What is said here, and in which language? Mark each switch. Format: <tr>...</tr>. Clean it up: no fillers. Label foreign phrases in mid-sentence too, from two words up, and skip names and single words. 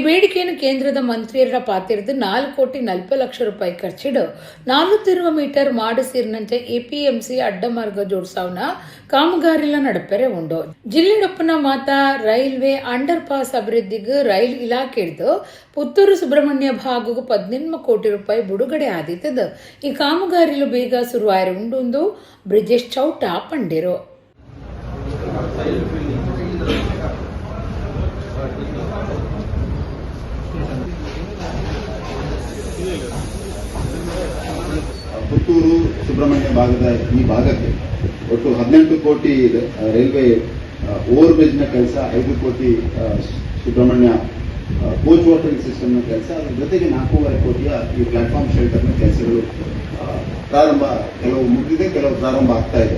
<tcy>ಬೇಡಿಕೆಯನ್ನು ಕೇಂದ್ರದ ಮಂತ್ರಿಯರ ಪಾತಿರದು 4 ಕೋಟಿ 40 ಲಕ್ಷ ರೂಪಾಯಿ ಖರ್ಚಿಡು 420 ಮೀಟರ್ ಮಾಡು ಸೇರಿನಂಚ ಎಪಿಎಂಸಿ ಅಡ್ಡಮಾರ್ಗ ಜೋಡ್ಸಾವನ ಕಾಮಗಾರಿಲ ನಡಪೆರೆ ಉಂಡು ಜಿಲ್ಲೆಡಪ್ಪನ ಮಾತ</tcy> <en>railway underpass</en> <tcy>ಅಭಿವೃದ್ಧಿಗೂ ರೈಲ್ ಇಲಾಖೆ ಹಿಡಿದು ಪುತ್ತೂರು ಸುಬ್ರಹ್ಮಣ್ಯ ಭಾಗಗೂ 18 ಕೋಟಿ ರೂಪಾಯಿ ಬಿಡುಗಡೆ ಆದಿತ್ತದ ಈ ಕಾಮಗಾರಿಲು ಬೇಗ ಶುರುವಾಯರು ಉಂಡೊಂದು ಬ್ರಿಜೇಶ್ ಚೌಟ ಪಂಡಿರು</tcy> <kn>ಪುತ್ತೂರು ಸುಬ್ರಹ್ಮಣ್ಯ ಭಾಗದ ಈ ಭಾಗಕ್ಕೆ ಒಟ್ಟು 18 ಕೋಟಿ</kn> <en>railway over bridge</en> <kn>ಕೆಲಸ 5 ಕೋಟಿ ಸುಬ್ರಹ್ಮಣ್ಯ</kn> <en>coach watering system</en> <kn>ಕೆಲಸ ಅದರ ಜೊತೆಗೆ 4.5 ಕೋಟಿಯ ಈ</kn> <en>platform shelter</en> <kn>ಕೆಲಸಗಳು ಕೆಲವು ಮುಗಿದಿದೆ, ಕೆಲವು ಪ್ರಾರಂಭ ಆಗ್ತಾ ಇದೆ.</kn>